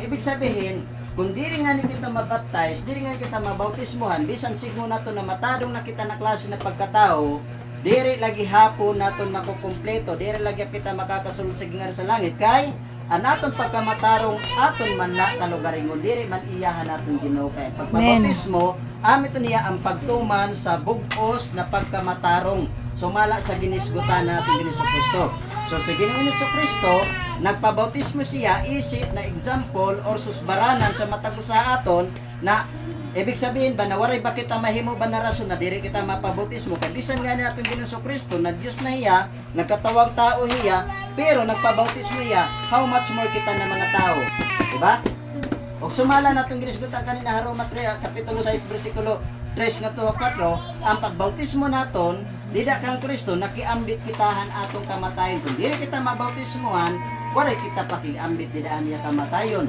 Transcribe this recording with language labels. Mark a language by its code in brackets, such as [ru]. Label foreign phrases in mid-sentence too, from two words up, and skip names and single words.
[tl] Ibig sabihin, [war] kung diri nga ni kita mabaptize, diri nga kita mabautismohan, bisan sigmo nato na matarong na kita na klase na pagkatao, diri lagi hapon naton makukumpleto, diri lagi kita makakasulod sa gingharian sa langit kay anaton pagkamatarong aton man na kalugaringon, diri man iyahan naton Ginoo kay pagpabautismo, amit niya ang pagtuman sa bug-os na pagkamatarong sumala sa ginisgutan natin Ginoong Kristo. So sa Ginoong Kristo, nagpabautismo siya isip na example or susbaranan sa matag sa aton na [tl] ibig sabihin [war] ba na waray ba kita mahimo ba na rason na diri kita mapabautismo kay bisan nga naton Ginoong Kristo na Dios na hiya, nagkatawang tao hiya, pero nagpabautismo hiya, [en] how much more [war] kita na mga tao, di ba? Og sumala natong ginisgutan kanina Roma 3 kapitulo 6 bersikulo 3 nga 4, ang pagbautismo naton dida kang Kristo nakiambit kitahan atong kamatayon. Kung diri kita mabautismohan, waray kita pakiambit dida niya kamatayon.